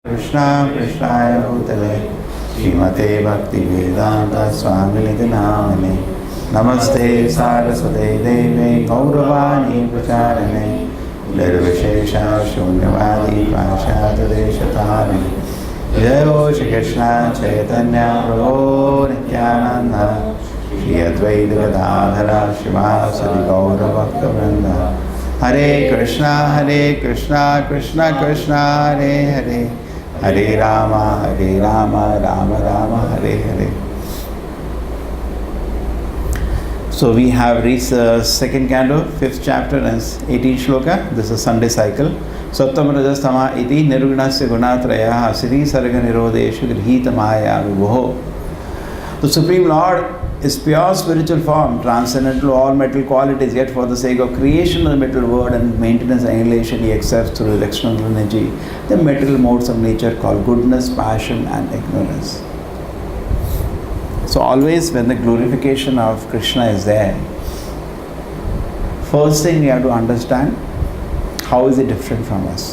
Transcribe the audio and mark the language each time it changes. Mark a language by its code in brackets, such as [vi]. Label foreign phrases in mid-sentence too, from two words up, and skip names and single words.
[sa] कृष्णा कृष्णाय भूतले श्रीमते भक्ति वेदांत स्वामिनिधि नामिने नमस्ते सारस्वते देवे गौरवाणी प्रचारिणे निर्विशेष शून्यवादी पाश्चात्यदेशतारिणे जय हो श्री कृष्ण चैतन्य प्रभो नित्यानंद श्री अद्वैत गदाधर श्रीवासदि गौरभक्तवृंद हरे कृष्णा कृष्णा कृष्णा हरे हरे हरे राम राम राम हरे हरे. [en] So we have reached the second canto, 5th chapter and 18th shloka. This is Sunday cycle. [sa] सत्त्वं रजस्तम इति निर्गुणस्य गुणत्रयः स्थिति सर्ग निरोधेषु गृहीता मायया विभोः. The Supreme Lord is pure spiritual form, transcendent to all material qualities, yet for the sake of creation of the material world and maintenance and annihilation, he accepts through his external energy the material modes of nature called goodness, passion and ignorance. So always when the glorification of Krishna is there, first thing we have to understand, how is it different from us?